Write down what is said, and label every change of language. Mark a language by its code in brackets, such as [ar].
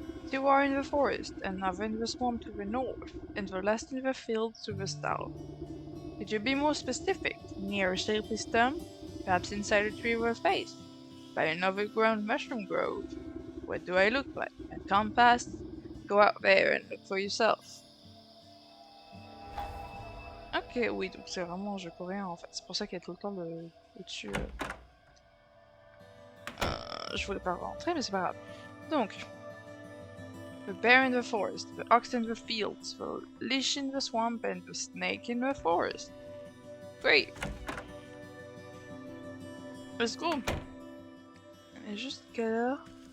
[en] 2 are in the forest, another in the swamp to the north, and the last in the fields to the south. Could you be more specific? Near a shapely stump? Perhaps inside a tree or a face? By an overgrown mushroom grove? What do I look like? A compass? Go out there and look for yourself. [fr] Ok, oui, donc c'est vraiment un jeu coréen en fait. C'est pour ça qu'il y a tout le temps au-dessus. Je voulais pas rentrer, mais c'est pas grave. [en] Donc, the bear in the forest, the ox in the fields, the leash in the swamp, and the snake in the forest. Great! Let's go! [fr] On est juste quelle heure?